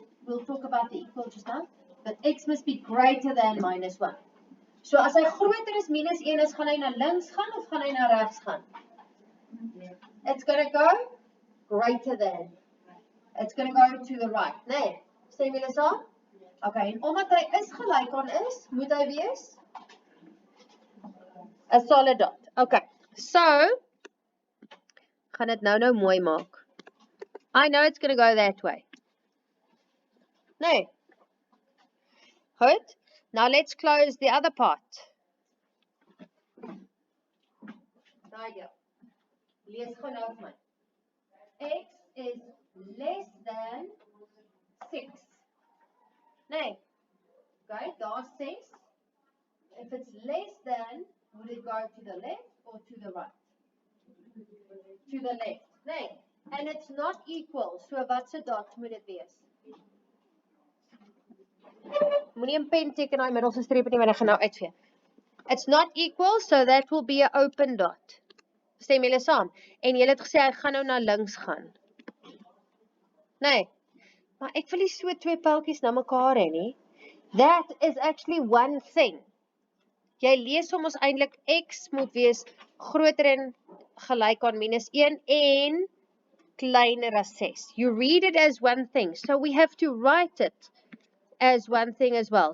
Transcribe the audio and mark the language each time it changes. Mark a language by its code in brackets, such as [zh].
[en] We'll talk about the equal just now. But x must be greater than minus 1. [af] So as hy groter as minus 1 is, gaan hy na links gaan of gaan hy na regs gaan? [en] It's going to go greater than. It's going to go to the right. [af] Nee, stem julle saam? Okay, en omdat hy is gelyk aan is, moet hy wees? [en] A solid dot. Okay, so, gaan dit nou mooi maak. I know it's going to go that way. Nee. Goed. Now let's close the other part. [af] Daar jou. Lees gou nou vir my. X is less than 6. Nee. Okay, daar's 6. [en] If it's less than, would it go to the left or to the right? To the left. Nee. And it's not equal. So wat se dot moet dit wees? [af] Moenie 'n pen teken daai middelste streep nie, want ek gaan nou uitvee. [en] It's not equal, so that will be an open dot. [af] Stem julle saam? En julle het gesê hy gaan nou na links gaan. Nee. Maar ek wil nie so twee pyltjies na mekaar hê nie. [en] That is actually one thing. [af] Jy lees hom ons eintlik x moet wees groter en gelyk aan -1 en kleiner as 6. [en] You read it as one thing. So we have to write it as one thing as well.